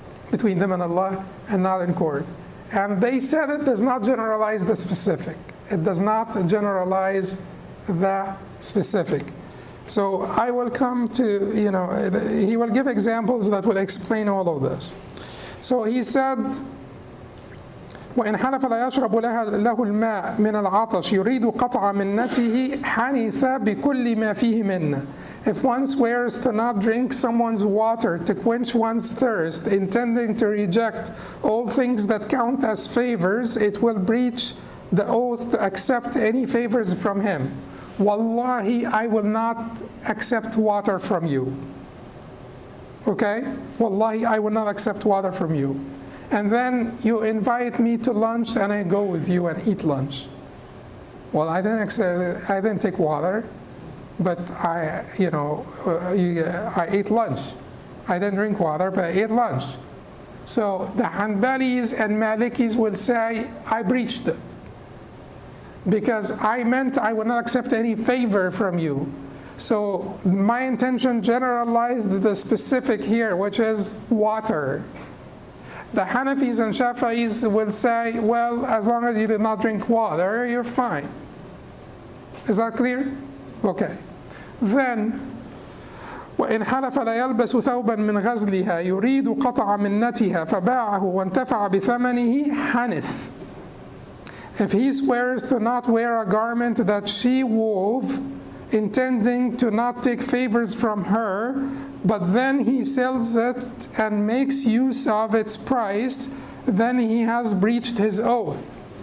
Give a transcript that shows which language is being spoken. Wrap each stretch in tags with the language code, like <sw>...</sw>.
<en>Between them and Allah and not in court. And they said it does not generalize the specific. It does not generalize the specific. So I will come to, he will give examples that will explain all of this.</en> <ar>So he said, وإن حلف لا يشرب له الماء من العطش يريد قطع منته حنث بكل ما فيه منه.</ar> <en>If one swears to not drink someone's water to quench one's thirst, intending to reject all things that count as favors, it will breach the oath to accept any favors from him. Wallahi, I will not accept water from you. Okay? Wallahi, I will not accept water from you. And then you invite me to lunch and I go with you and eat lunch. Well, I didn't take water, but I ate lunch. I didn't drink water, but I ate lunch. So the Hanbalis and Malikis will say, I breached it. Because I meant I would not accept any favor from you. So my intention generalized the specific here, which is water. The Hanafis and Shafi'is will say, well, as long as you did not drink water, you're fine. Is that clear? Okay.</en> <ar>Then, وإن حلف لا يلبس ثوبا من غزلها يريد قطع منتها فباعه وانتفع بثمنه حنث.</ar> <en>If he swears to not wear a garment that she wove, intending to not take favors from her, but then he sells it and makes use of its price, then he has breached his oath.</en>